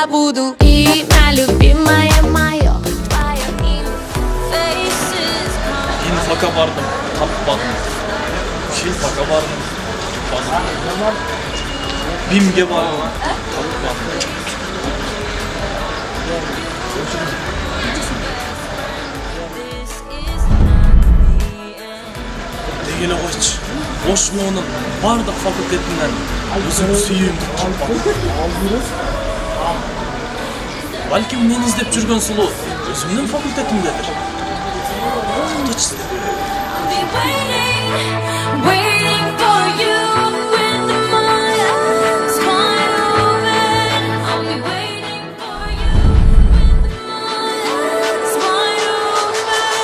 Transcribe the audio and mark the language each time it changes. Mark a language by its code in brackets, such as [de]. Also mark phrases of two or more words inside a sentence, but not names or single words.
[ru] буду. Имя любимое мое, твое имя. [ky] Фака бардым, таппадым. Филфакка бардым, таппадым. Бимге бардым, таппадым. Дегеле койчу. ОшМУнун бардык факультетинен өзүм сүйүүмдү таппадым. Балким мен издеп жүргөн сулуу өзүмдүн факультетимдедир. [en] Waiting for you with my eyes wide open. I'll be waiting for you with my eyes wide open.